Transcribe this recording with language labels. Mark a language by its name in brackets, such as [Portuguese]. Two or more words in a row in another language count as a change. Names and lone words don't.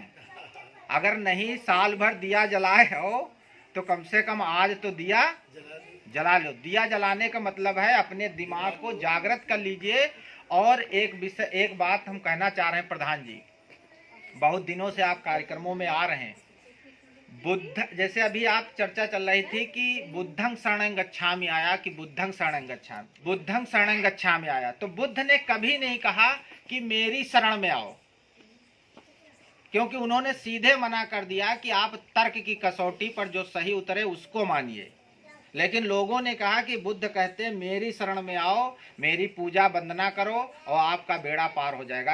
[Hindi] अगर नहीं साल भर दिया जलाए हो तो कम से कम आज तो दिया जला लो। दिया जलाने का मतलब है अपने दिमाग को जागृत कर लीजिए। और एक बात हम कहना चाह रहे हैं प्रधान जी, बहुत दिनों से आप कार्यक्रमों में आ रहे हैं। बुद्ध, जैसे अभी आप चर्चा चल रही थी कि [Pali] बुद्धं शरणं गच्छामि [Hindi] आया कि [Pali] बुद्धं शरणं गच्छामि, बुद्धं शरणं गच्छामि [Hindi] आया, तो बुद्ध ने कभी नहीं कहा कि मेरी शरण में आओ, क्योंकि उन्होंने सीधे मना कर दिया कि आप तर्क की कसौटी पर जो सही उतरे उसको मानिए। लेकिन लोगों ने कहा कि बुद्ध कहते हैं मेरी शरण में आओ, मेरी पूजा वंदना करो और आपका बेड़ा पार हो जाएगा।